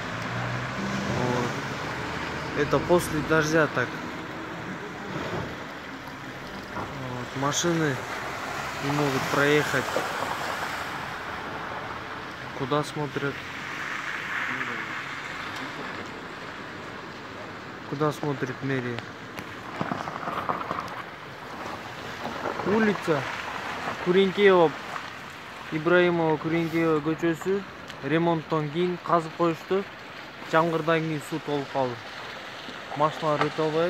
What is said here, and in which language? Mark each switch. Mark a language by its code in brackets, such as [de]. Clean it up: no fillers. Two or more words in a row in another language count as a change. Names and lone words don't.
[ru] Вот. Это после дождя так. Вот. Машины не могут проехать. Куда смотрят? Куда смотрит мэрия? [ky] Улица Куренкеева Ибраимова Куренкеева көчөсү ремонттон кийин казып коюшту. Жамгырдан кийин суу толуп калды. Машиналар өтө албайт.